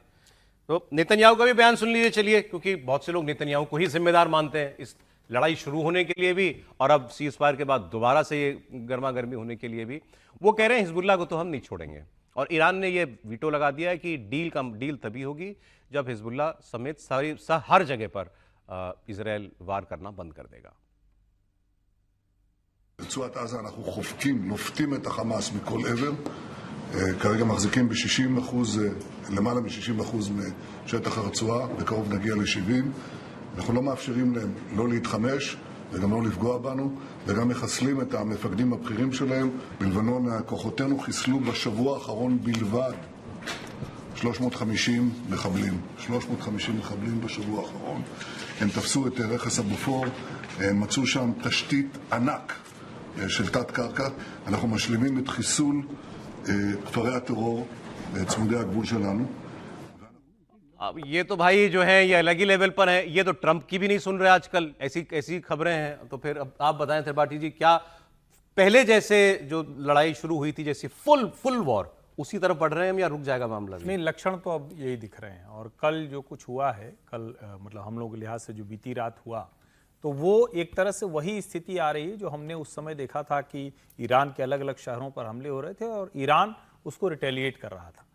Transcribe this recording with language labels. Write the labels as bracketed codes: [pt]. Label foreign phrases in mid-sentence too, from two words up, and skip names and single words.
[hi] तो नेतन्याहू का भी बयान सुन लीजिए चलिए, क्योंकि बहुत से लोग नेतन्याहू को ही जिम्मेदार मानते हैं इस लड़ाई शुरू होने के लिए भी और अब सीज फायर के बाद दोबारा से ये गर्मा गर्मी होने के लिए भी। वो कह रहे हैं हिजबुल्लाह को तो हम नहीं छोड़ेंगे, और ईरान ने ये वीटो लगा दिया है कि डील तभी होगी जब हिजबुल्लाह समेत हर जगह पर इजराइल वार करना बंद कर देगा। [he] ברצועת עזה אנחנו חופקים, לופתים את החמאס מכל עבר. כרגע מחזיקים ב-60%, למעלה מ-60% משטח הרצועה, בקרוב נגיע ל-70. אנחנו לא מאפשרים להם לא להתחמש וגם לא לפגוע בנו, וגם מחסלים את המפקדים הבכירים שלהם. בלבנון כוחותינו חיסלו בשבוע האחרון בלבד 350 מחבלים. 350 מחבלים בשבוע האחרון. הם תפסו את רכס הבופור, מצאו שם תשתית ענק של תת קרקע. אנחנו משלימים את חיסול כפרי הטרור צמודי הגבול שלנו. [hi] अब ये तो भाई जो है ये अलग ही लेवल पर है, ये तो ट्रंप की भी नहीं सुन रहे आजकल, ऐसी खबरें हैं। तो फिर अब आप बताएं त्रिपाठी जी, क्या पहले जैसे जो लड़ाई शुरू हुई थी, जैसे [en] full war, [hi] उसी तरफ बढ़ रहे हैं हम, या रुक जाएगा मामला? नहीं, लक्षण तो अब यही दिख रहे हैं। और कल जो कुछ हुआ है, कल मतलब हम लोग के लिहाज से जो बीती रात हुआ, तो वो एक तरह से वही स्थिति आ रही है जो हमने उस समय देखा था कि ईरान के अलग अलग शहरों पर हमले हो रहे थे और ईरान उसको रिटेलिएट कर रहा था।